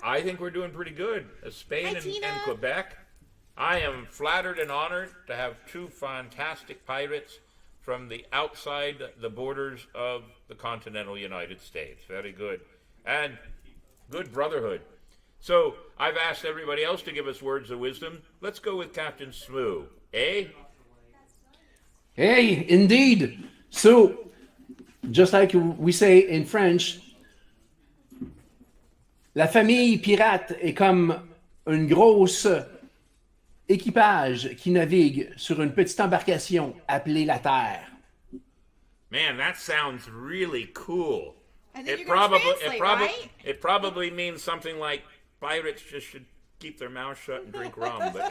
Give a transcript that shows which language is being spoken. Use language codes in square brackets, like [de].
[en] I think we're doing pretty good. Spain and Quebec. I am flattered and honored to have 2 fantastic pirates from the outside the borders of the continental United States. Very good. And good brotherhood. So I've asked everybody else to give us words of wisdom. Let's go with Captain Shmoo. Eh? Hey, indeed. So, just like we say in French, [fr] la famille pirate est comme une grosse équipage qui navigue sur une petite embarcation appelée la Terre. [en] Man, that sounds really cool. It probably means something like pirates just should keep their mouths shut and drink rum.